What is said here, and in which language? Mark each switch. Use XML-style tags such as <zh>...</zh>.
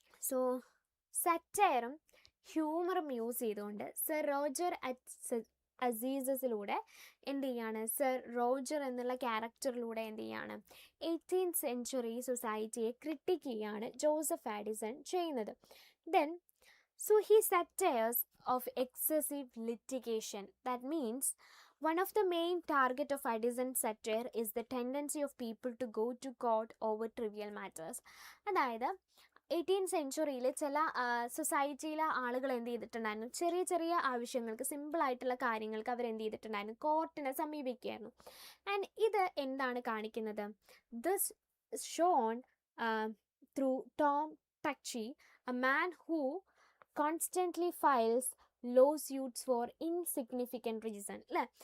<ml>So സറ്റയറും ഹ്യൂമറും use ചെയ്തുകൊണ്ട് sir Roger at അസീസസിലൂടെ എന്ത് ചെയ്യാണ്, സർ റോജർ എന്നുള്ള ക്യാരക്ടറിലൂടെ എന്ത് ചെയ്യാണ്, 18th സെഞ്ച്വറി സൊസൈറ്റിയെ ക്രിട്ടിക്ക് ചെയ്യാണ് ജോസഫ് ആഡിസൺ ചെയ്യുന്നത്.</ml> <en>Then so he satires of excessive litigation. That means one of the main target of Addison's satire is the tendency of people to go to court over trivial matters.</en> <ml>അതായത് 18th സെഞ്ച്വറിയിൽ ചില സൊസൈറ്റിയിലെ ആളുകൾ എന്ത് ചെയ്തിട്ടുണ്ടായിരുന്നു, ചെറിയ ചെറിയ ആവശ്യങ്ങൾക്ക്, സിമ്പിളായിട്ടുള്ള കാര്യങ്ങൾക്ക് അവരെന്ത് ചെയ്തിട്ടുണ്ടായിരുന്നു, കോർട്ടിനെ സമീപിക്കുകയായിരുന്നു.</ml> <en>and</en> <ml>ഇത് എന്താണ് കാണിക്കുന്നത്,</ml> <en>This shown through Tom Touchy, a man who constantly files lawsuits for insignificant reason, അല്ലേ.</en>